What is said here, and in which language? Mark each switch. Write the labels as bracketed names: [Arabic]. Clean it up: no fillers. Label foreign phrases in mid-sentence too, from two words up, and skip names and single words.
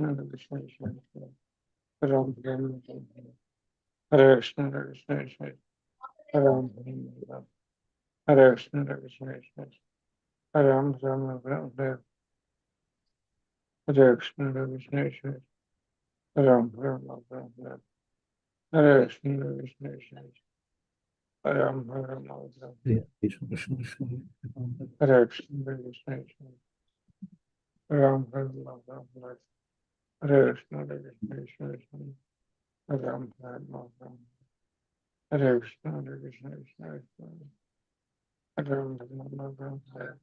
[Sanskrit] కృష్ణ కృష్ణ కృష్ణ కృష్ణ రామ్ రామ్ రామ్ హరే కృష్ణ కృష్ణ కృష్ణ రామ్ రామ్ రామ్ హరే కృష్ణ కృష్ణ కృష్ణ రామ్ రామ్ రామ్ హరే కృష్ణ కృష్ణ కృష్ణ రామ్ రామ్ రామ్ హరే కృష్ణ కృష్ణ కృష్ణ రామ్ రామ్ రామ్ Hare Krishna, Krishna Krishna. హరే కృష్ణ కృష్ణ కృష్ణ Ram Ram Ram Ram Ram. Hare Krishna Hare Krishna Krishna Ram Ram Ram Ram. Hare Krishna Hare Krishna Krishna Ram Ram Ram Ram Hare.